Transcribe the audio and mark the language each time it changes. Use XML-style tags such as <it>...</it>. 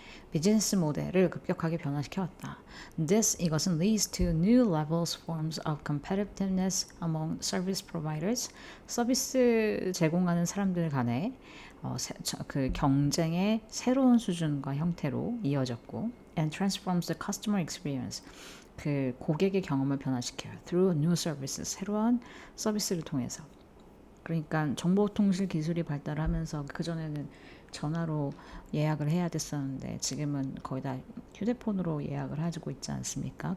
<ko>비즈니스 모델을 급격하게 변화시켜왔다. 이것은</ko> <en>leads to new levels, forms of competitiveness among service providers.</en> <ko>서비스 제공하는 사람들 간의 그 경쟁의 새로운 수준과 형태로 이어졌고,</ko> <en>and transforms the customer experience.</en> <ko>그 고객의 경험을 변화시켜요.</ko> <en>through new services.</en> <ko>새로운 서비스를 통해서. 그러니까 정보통신 기술이 발달하면서 그전에는 전화로 예약을 해야 됐었는데 지금은 거의 다 휴대폰으로 예약을 하고 있지 않습니까?</ko>